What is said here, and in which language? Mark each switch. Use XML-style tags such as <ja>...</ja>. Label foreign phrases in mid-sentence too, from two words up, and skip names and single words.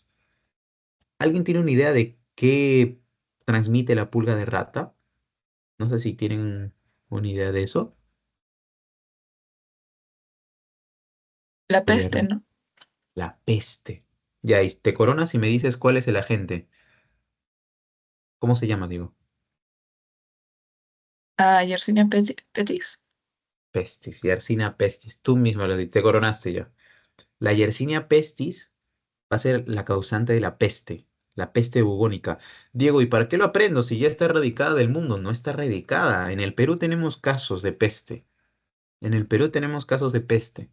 <es>¿Alguien tiene una idea de qué transmite la pulga de rata? No sé si tienen una idea de eso. La A peste, ver, ¿no? la peste. Ya, y te coronas y me dices cuál es el agente. ¿Cómo se llama, digo? Ah, Yersinia pestis. Pestis, Yersinia pestis. Tú mismo lo te coronaste ya. La Yersinia pestis va a ser la causante de la peste bubónica. Diego, ¿y para qué lo aprendo si ya está erradicada del mundo? No está erradicada. En el Perú tenemos casos de peste. En el Perú tenemos casos de peste.</es>